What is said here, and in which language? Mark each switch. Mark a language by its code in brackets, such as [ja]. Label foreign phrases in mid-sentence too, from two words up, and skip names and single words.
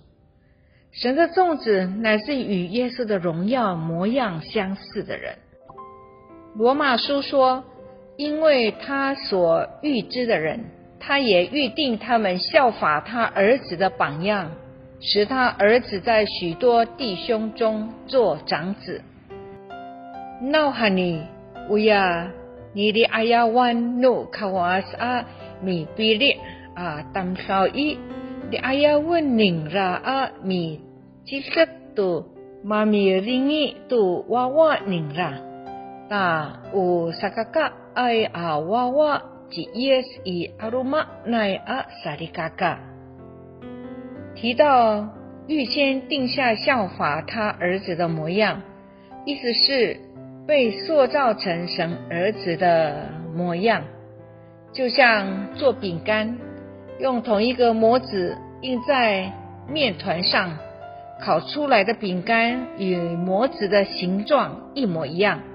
[zh] 神的种子乃是与耶稣的荣耀模样相似的人。罗马书说，因为他所预知的人，他也预定他们效法他儿子的榜样，使他儿子在许多弟兄中做长子。 [ami] Nauhani uya nili ayawan no kawas mi pilih tamsawi di ayawan ningra mi ciset tu mami ringi tu wawa ningra ta sakaka ai wawa ji yes I aruma nai sarikaka。 [zh] 提到预先定下效法他儿子的模样，意思是被塑造成神儿子的模样，就像做饼干，用同一个模子印在面团上，烤出来的饼干与模子的形状一模一样。